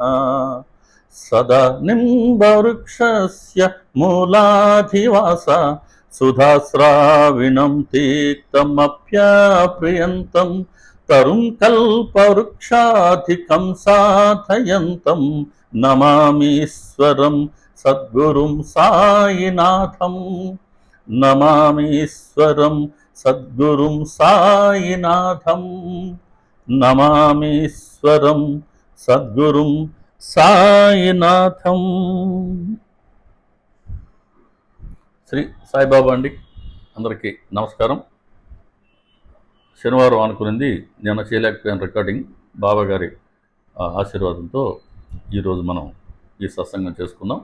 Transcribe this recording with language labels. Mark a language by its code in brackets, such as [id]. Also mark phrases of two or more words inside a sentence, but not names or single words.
[sa] सदा निम्बवृक्षस्य मूलाधिवास सुधास्राविणं तीक्तमप्याप्रियन्तं तरुं कल्पवृक्षाधिकं साधयन्तं नमामीश्वरं सद्गुरुं साईनाथं। नमामीश्वरं सद्गुरुं साईनाथं। नमामीश्वरं सद्गुरुं సాయినాథం। [te] శ్రీ సాయిబాబా అండి, అందరికీ నమస్కారం. శనివారం అనుకునింది నేను చేయలేకపోయాను రికార్డింగ్. బాబా గారి ఆశీర్వాదంతో ఈరోజు మనం ఈ సత్సంగం చేసుకుందాం.